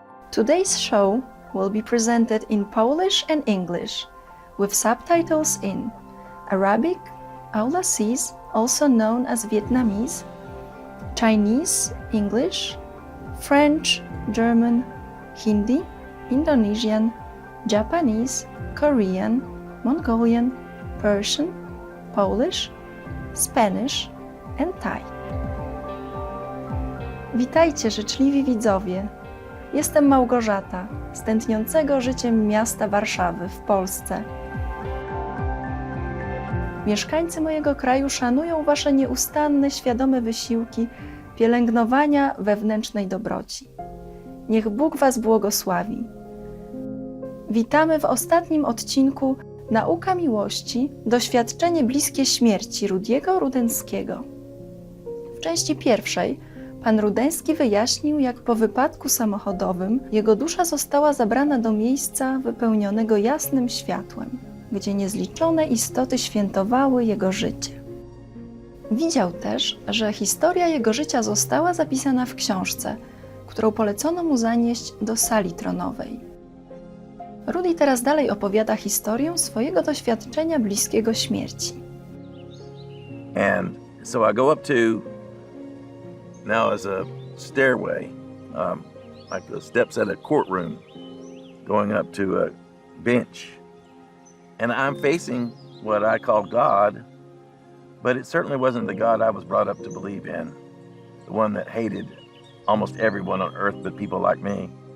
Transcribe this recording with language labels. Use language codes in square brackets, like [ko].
[en] Today's show will be presented in Polish and English, with subtitles in Arabic, Aulacese, also known as Vietnamese, Chinese, English, French, German, Hindi, Indonesian, Japanese, Korean, Mongolian, Persian, Polish, Spanish and Thai. [pl] Witajcie, życzliwi widzowie. Jestem Małgorzata, z tętniącego życiem miasta Warszawy w Polsce. Mieszkańcy mojego kraju szanują wasze nieustanne, świadome wysiłki pielęgnowania wewnętrznej dobroci. Niech Bóg was błogosławi. Witamy w ostatnim odcinku Nauka miłości – doświadczenie bliskie śmierci Rudiego Rudenskiego. W części pierwszej pan Rudenski wyjaśnił, jak po wypadku samochodowym jego dusza została zabrana do miejsca wypełnionego jasnym światłem, gdzie niezliczone istoty świętowały jego życie. Widział też, że historia jego życia została zapisana w książce, którą polecono mu zanieść do sali tronowej. Rudi teraz dalej opowiada historię swojego doświadczenia bliskiego śmierci. [en] And so I go up to, now as a stairway, like the steps at a courtroom, going up to a bench. And I'm facing what I call God, but it certainly wasn't the God I was brought up to believe in, the one that hated almost everyone on earth but people like me.